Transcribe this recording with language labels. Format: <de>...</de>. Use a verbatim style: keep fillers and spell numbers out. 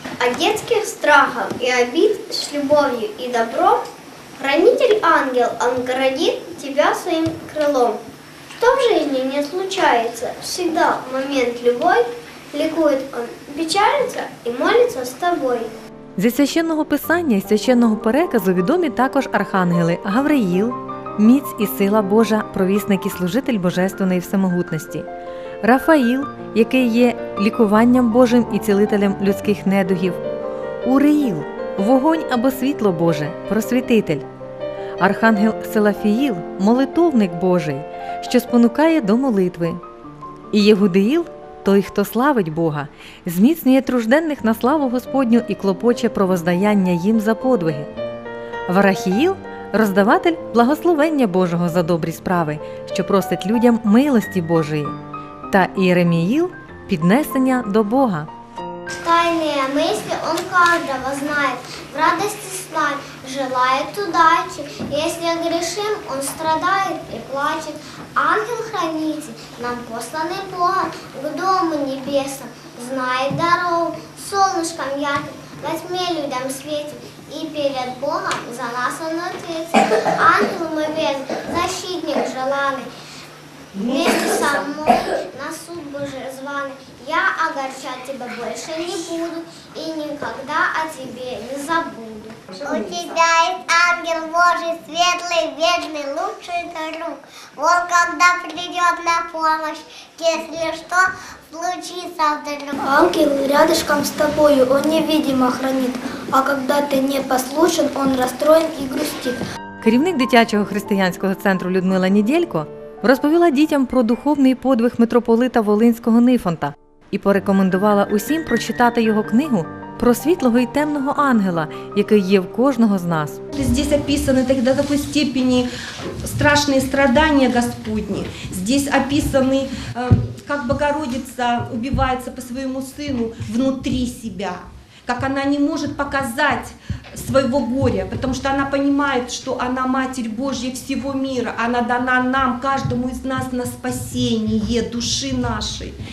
<ru>От детских страхов и обид с любовью и добром хранитель ангел оградит тебя своим крылом. Что в жизни не случается, всегда в момент любой ликует он, печалится и молится с тобой.</ru> <uk>Зі священного писання і священного переказу відомі також архангели Гавриїл, міць і сила Божа, провісник і служитель божественної всемогутності, Рафаїл, який є лікуванням Божим і цілителем людських недугів, Уриїл, вогонь або світло Боже, просвітитель, архангел Силафіїл, молитовник Божий, що спонукає до молитви, і Єгудиїл, той, хто славить Бога, зміцнює тружденних на славу Господню і клопоче про воздаяння їм за подвиги. Варахіїл – роздаватель благословення Божого за добрі справи, що просить людям милості Божої. Та Іереміїл – піднесення до Бога.</uk> <ru>Тайные мысли он каждого знает, в радости славь желает удачи. Если грешим, он страдает и плачет. Ангел-хранитель, нам посланный Богом к дому небесному, знает дорогу, солнышком ярким во тьме людям светит. И перед Богом за нас он ответит. Ангел мой верный, защитник желанный, вместе со мной на суд Божий званый. Я огорчать тебя больше не буду и никогда о тебе не забуду. У тебя есть ангел Божий, светлый, верный, лучший друг. Он когда придет на помощь, если что, случится вдруг. Ангел рядышком с тобою, он невидимо хранит, а когда ты не послушен, он расстроен и грустит.</ru> <uk>Керівник дитячого християнського центру Людмила Неділько розповіла дітям про духовний подвиг митрополита Волинського Нифонта і порекомендувала усім прочитати його книгу про світлого і темного ангела, який є в кожного з нас.</uk> <ru>Здесь описаны тогда до такой степени страшные страдания Господни. Здесь описаны, как Богородица убивается по своему сыну внутри себя, как она не может показать своего горя, потому что она понимает, что она Матерь Божья всего мира, она дана нам, каждому из нас, на спасение души нашей.</ru>